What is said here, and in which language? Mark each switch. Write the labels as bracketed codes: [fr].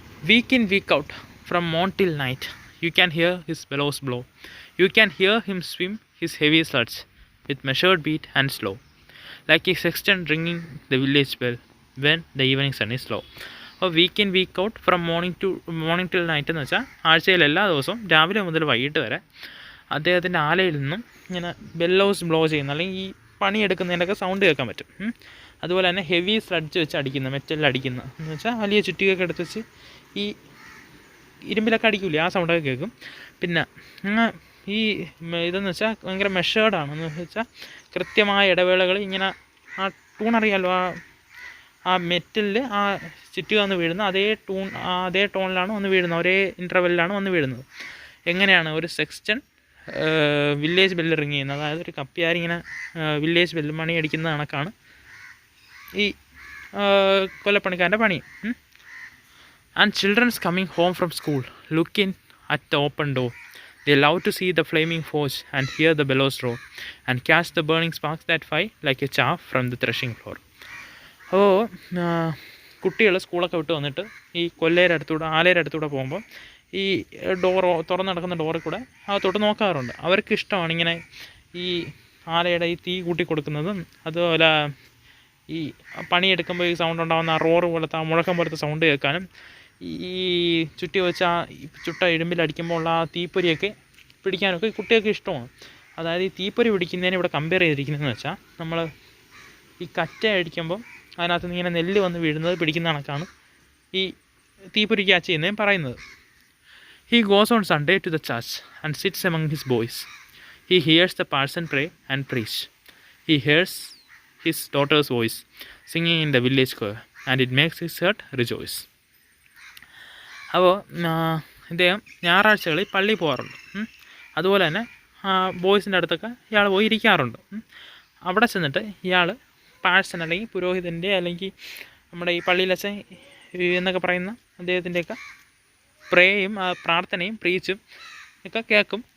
[en] Week in week out from Mon till night you can hear his bellows blow. You can hear him swim his heavy sludge with measured beat and slow, like a sexton ringing the village bell when the evening sun is low. [ml] അപ്പോൾ [en] week in week out from morning till night [ml] എന്ന് വെച്ചാൽ ആഴ്ചയിൽ എല്ലാ ദിവസവും രാവിലെ മുതൽ വൈകിട്ട് വരെ അദ്ദേഹത്തിൻ്റെ ആലയിൽ നിന്നും ഇങ്ങനെ ബെല്ലോസ് ബ്ലോ ചെയ്യുന്ന, അല്ലെങ്കിൽ ഈ പണിയെടുക്കുന്നതിൻ്റെയൊക്കെ സൗണ്ട് കേൾക്കാൻ പറ്റും. അതുപോലെ തന്നെ ഹെവി സ്ലഡ്ജ് വെച്ച് അടിക്കുന്ന, മെറ്റലിൽ അടിക്കുന്ന എന്ന് വെച്ചാൽ വലിയ ചുറ്റികയൊക്കെ എടുത്ത് വെച്ച് ഈ ഇരുമ്പിലൊക്കെ അടിക്കില്ലേ, ആ സൗണ്ടൊക്കെ കേൾക്കും. പിന്നെ ഈ ഇതെന്ന് വെച്ചാൽ ഭയങ്കര മെഷേർഡാണ്. എന്ന് വെച്ചാൽ കൃത്യമായ ഇടവേളകൾ ഇങ്ങനെ ആ ടൂൺ അറിയാമല്ലോ, ആ മെറ്റലിൽ ആ ചുറ്റുക വന്ന് വീഴുന്ന അതേ ടോണിലാണ് വന്ന് വീഴുന്നത്, ഒരേ ഇൻ്റർവെല്ലിലാണ് വന്ന് വീഴുന്നത്. എങ്ങനെയാണ് ഒരു സെക്സ്റ്റൺ വില്ലേജ് ബെല്ല് റിങ് ചെയ്യുന്നത്, അതായത് ഒരു കപ്പിയാരി ഇങ്ങനെ വില്ലേജ് ബെല്ല് മണി അടിക്കുന്ന കണക്കാണ് ഈ കൊല്ലപ്പണിക്കാരൻ്റെ പണി. [en] And children's coming home from school look in at the open door. They love to see the flaming forge and hear the bellows roar and catch the burning sparks that fly like a chaff from the threshing floor. [ml] അപ്പോൾ കുട്ടികൾ സ്കൂളൊക്കെ വിട്ട് വന്നിട്ട് ഈ ആലയുടെ അടുത്തൂടെ പോകുമ്പോൾ ഈ തുറന്ന് നടക്കുന്ന ഡോറിൽ കൂടെ അകത്തോട്ട് നോക്കാറുണ്ട്. അവർക്ക് ഇഷ്ടമാണ് ഇങ്ങനെ ഈ ആലയുടെ ഈ തീ കൂട്ടി കൊടുക്കുന്നതും, അതുപോലെ ഈ പണിയെടുക്കുമ്പോൾ ഈ സൗണ്ട് ഉണ്ടാകുന്ന ആ റോറ് പോലത്തെ, ആ മുഴക്കം പോലത്തെ സൗണ്ട് കേൾക്കാനും, ഈ ചുറ്റി വെച്ച ആ ചുട്ട ഇരുമ്പിലടിക്കുമ്പോൾ ഉള്ള ആ തീപ്പൊരിയൊക്കെ പിടിക്കാനൊക്കെ കുട്ടികൾക്ക് ഇഷ്ടമാണ്. അതായത് ഈ തീപ്പൊരി പിടിക്കുന്നതിന് ഇവിടെ കമ്പയർ ചെയ്തിരിക്കുന്നതെന്ന് വെച്ചാൽ, നമ്മൾ ഈ കറ്റ അടിക്കുമ്പോൾ അതിനകത്ത് നിന്ന് ഇങ്ങനെ നെല്ല് വന്ന് വീഴുന്നത് പിടിക്കുന്ന കണക്കാണ് ഈ തീപ്പൊരി ക്യാച്ച് ചെയ്യുന്നതും പറയുന്നത്. [en] He goes on Sunday to the church and sits among his boys. He hears the parson pray and preach. He hears his daughter's voice singing in the village choir, and it makes his heart rejoice. [ml] അപ്പോൾ ഇദ്ദേഹം ഞായറാഴ്ചകളിൽ പള്ളിയിൽ പോകാറുണ്ട്. അതുപോലെ തന്നെ ബോയ്സിൻ്റെ അടുത്തൊക്കെ ഇയാൾ പോയി ഇരിക്കാറുണ്ട്. അവിടെ ചെന്നിട്ട് ഇയാൾ പാഴ്സൺ അല്ലെങ്കിൽ പുരോഹിതൻ്റെ അല്ലെങ്കിൽ നമ്മുടെ ഈ പള്ളിയിലച്ഛൻ എന്നൊക്കെ പറയുന്ന അദ്ദേഹത്തിൻ്റെയൊക്കെ പ്രേയും പ്രാർത്ഥനയും പ്രീച്ചും ഒക്കെ കേൾക്കും.